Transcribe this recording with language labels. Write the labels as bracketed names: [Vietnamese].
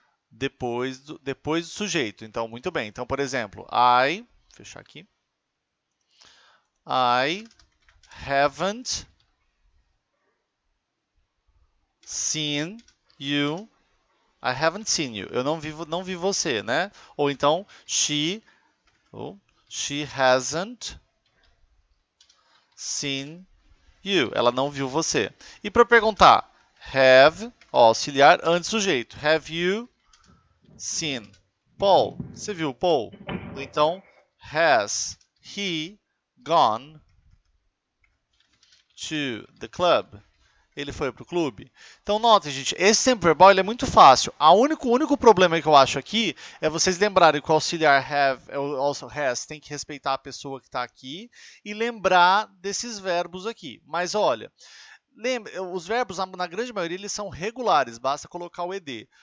[Portuguese] Depois do sujeito. Então, muito bem. Então, por exemplo, vou fechar aqui. [English] I haven't seen you. I haven't seen you. [Portuguese] Eu não vi você, né? Ou então, [English] she hasn't seen you. [Portuguese] Ela não viu você. E para perguntar, have, auxiliar antes do sujeito. [English] Have you seen Paul? [Portuguese] Você viu Paul? Ou então, [English] has he gone to the club? [Portuguese] Ele foi para o clube. Então, notem, gente, esse tempo verbal ele é muito fácil. O único problema que eu acho aqui é vocês lembrarem que o auxiliar have, also has, tem que respeitar a pessoa que está aqui e lembrar desses verbos aqui. Mas, olha, os verbos, na grande maioria, eles são regulares, basta colocar o ed.